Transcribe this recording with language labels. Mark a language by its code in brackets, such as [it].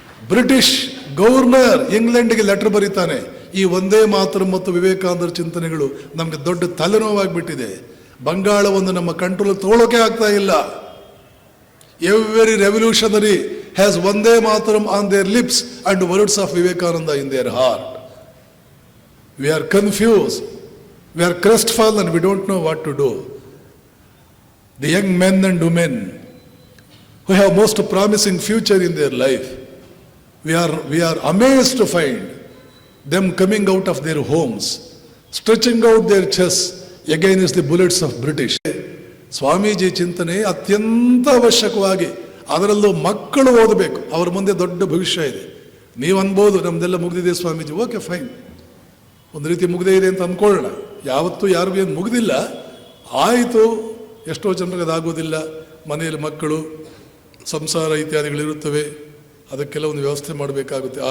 [kn] British governor ಇಂಗ್ಲೆಂಡ್ಗೆ letter ಬರೀತಾನೆ, ಈ ಒಂದೇ ಮಾತರಂ ಮತ್ತು ವಿವೇಕಾನಂದರ ಚಿಂತನೆಗಳು ನಮಗೆ ದೊಡ್ಡ ತಲೆನೋವಾಗ್ಬಿಟ್ಟಿದೆ. ಬಂಗಾಳವನ್ನು ನಮ್ಮ ಕಂಟ್ರೋಲ್ ತಗೊಳ್ಳೋಕೆ ಆಗ್ತಾ ಇಲ್ಲ. [en] Every revolutionary has Vande Mataram on their lips and words of Vivekananda in their heart. We are confused, we are crestfallen, we don't know what to do. The young men and women who have most promising future in their life. We are amazed to find them coming out of their homes, stretching out their chests against the bullets of British. [kn] Swamiji ಚಿಂತನೆ ಅತ್ಯಂತ ಅವಶ್ಯಕವಾಗಿ, ಅದರಲ್ಲೂ ಮಕ್ಕಳು ಓದಬೇಕು, ಅವರ ಮುಂದೆ ದೊಡ್ಡ ಭವಿಷ್ಯ ಇದೆ. ನೀವು ಅನ್ಬೋದು ನಮ್ದೆಲ್ಲ ಮುಗ್ದಿದೆ ಸ್ವಾಮೀಜಿ, ಓಕೆ ಫೈನ್, ಒಂದು ರೀತಿ ಮುಗ್ದೇ ಇದೆ ಅಂತ ಅಂದ್ಕೊಳ್ಳೋಣ. ಯಾವತ್ತೂ ಯಾರಿಗೂ ಏನು ಮುಗ್ದಿಲ್ಲ, ಆಯಿತು. ಎಷ್ಟೋ ಜನರಿಗೆ ಅದಾಗೋದಿಲ್ಲ, ಮನೆಯಲ್ಲಿ ಮಕ್ಕಳು, ಸಂಸಾರ ಇತ್ಯಾದಿಗಳಿರುತ್ತವೆ, ಅದಕ್ಕೆಲ್ಲ ಒಂದು ವ್ಯವಸ್ಥೆ ಮಾಡಬೇಕಾಗುತ್ತೆ.